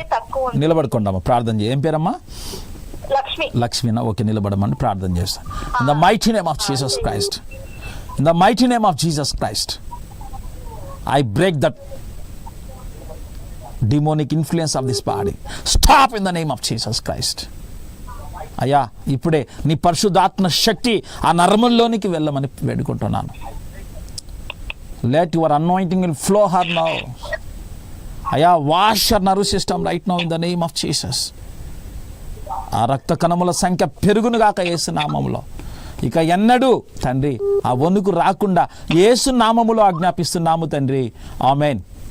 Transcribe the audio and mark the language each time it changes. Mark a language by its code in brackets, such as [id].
[te] శక్తి తక్కువ ఉంది. నిలబడుకోండి అమ్మా, ప్రార్థన చేయి. ఏం పేరమ్మా? లక్ష్మి. లక్ష్మీనా? ఓకే, నిలబడమని ప్రార్థన చేస్తాను. [en] In the mighty name of Jesus Christ, in the mighty name of Jesus Christ, I break that demonic influence of this body. Stop in the name of Jesus Christ. [te] అయ్యా, ఇప్పుడే నీ పరిశుద్ధాత్మ శక్తి ఆ నరముల్లోనికి వెళ్ళమని వేడుకుంటున్నాను. [en] Let your anointing will flow her now. [te] అయ్యా, [en] Wash your nerve system right now in the name of Jesus. [te] ఆ రక్త కణముల సంఖ్య పెరుగునుగాక యేసు నామములో. ఇక ఎన్నడూ తండ్రి ఆ వణుకు రాకుండా యేసు నామములో ఆజ్ఞాపిస్తున్నాము తండ్రి. ఆమేన్.